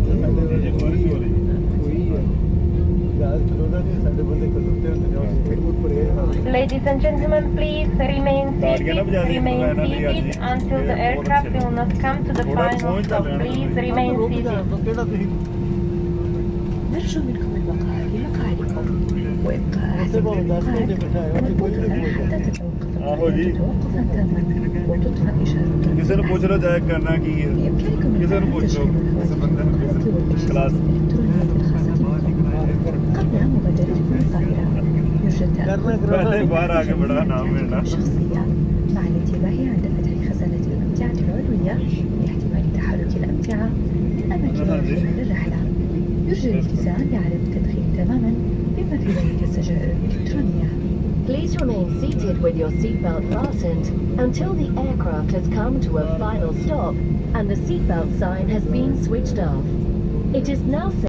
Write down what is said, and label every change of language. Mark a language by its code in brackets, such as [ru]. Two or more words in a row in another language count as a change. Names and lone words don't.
[pa] ਸਾਡੇ ਵਰਗੇ ਕੋਈ ਹੈ ਜਹਾਜ਼ ਚਲਾਉਂਦਾ ਨਹੀਂ ਸਾਡੇ ਬੰਦੇ ਖਲੋਤੇ ਹੁੰਦੇ ਨੇ ਉਹ ਬਿਲਕੁਲ ਪਰੇ [en] Ladies and gentlemen, please remain seated until the aircraft will not come to the final stop. Please remain seated. [pa] ਕਿਹੜਾ ਤੁਸੀਂ [ar] نرجو منكم البقاء بمقعدكم وإبقاء [pa] ਉੱਥੇ [ar] أحسن [pa] ਭਾਵੇਂ 10 ਘੰਟੇ ਬਿਠਾਏ ਉੱਥੇ ਕੋਈ ਨਹੀਂ ਬੋਲਦਾ [ar] حتى تتوقف [pa] آهو جي. [ar] توقفا تاما وتطفأ إشارة [pa] ਕਿਸੇ ਨੂੰ ਪੁੱਛ ਲਓ ਜਾਇ ਕਰਨਾ ਕੀ ਹੈ [ar] بإمكانكم [pa] ਕਿਸੇ ਨੂੰ [ar] الآن [pa] ਪੁੱਛ ਲਓ [ar] تشغيل [pa] ਕਿਸੇ ਬੰਦੇ ਨੂੰ [ar] الهواتف والبشرة كلاس. الإلكترونية الخاصة بكم قبل مغادرتكم الطائرة يرجى [pa] ਕਰਨਾ [ar] التأكد [pa] ਪਹਿਲੇ ਬਾਹਰ ਆ ਕੇ ਬੜਾ ਨਾਮ ਮਿਲਣਾ [ar] الشخصية مع الانتباه عند فتح خزانة الأمتعة العلوية لاحتمال تحرك الأمتعة للأماكن المخيمة للرحلة. يرجى الالتزام بعدم التدخين تماما بما في ذلك السجائر الإلكترونية. [en] Please remain seated with your seatbelt fastened until the aircraft has come to a final stop and the seatbelt sign has been switched off. It is now